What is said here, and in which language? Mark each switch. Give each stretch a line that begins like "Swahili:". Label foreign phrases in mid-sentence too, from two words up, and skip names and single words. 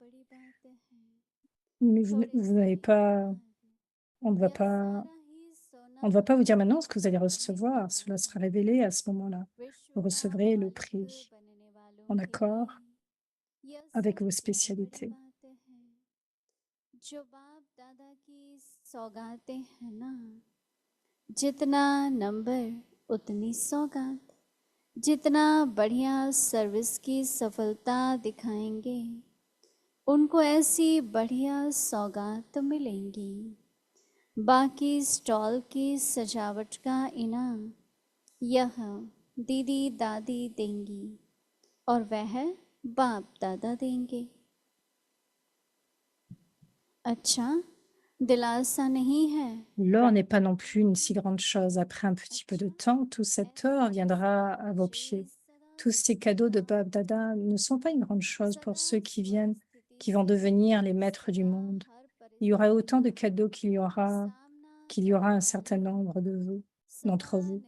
French: Mais vous n'avez pas, on ne va pas vous dire maintenant ce que vous allez recevoir. Cela sera révélé à ce moment-là. Vous recevrez le prix en accord avec vos spécialités.
Hindi: जो बाप दादा की सौगातें हैं ना, जितना नंबर उतनी सौगात, जितना बढ़िया सर्विस की सफलता दिखाएंगे उनको ऐसी बढ़िया सौगात मिलेंगी। बाकी स्टॉल की सजावट का इनाम यह दीदी दादी देंगी और वह बाप दादा देंगे। अच्छा, दिलासा नहीं है।
French: L'or n'est pas non plus une si grande chose. Après un petit peu de temps, tout cet or viendra à vos pieds. Tous ces cadeaux de Bab Dada ne sont pas une grande chose pour ceux qui viennent, qui vont devenir les maîtres du monde. Il y aura autant de cadeaux qu'il y aura un certain nombre d'entre vous.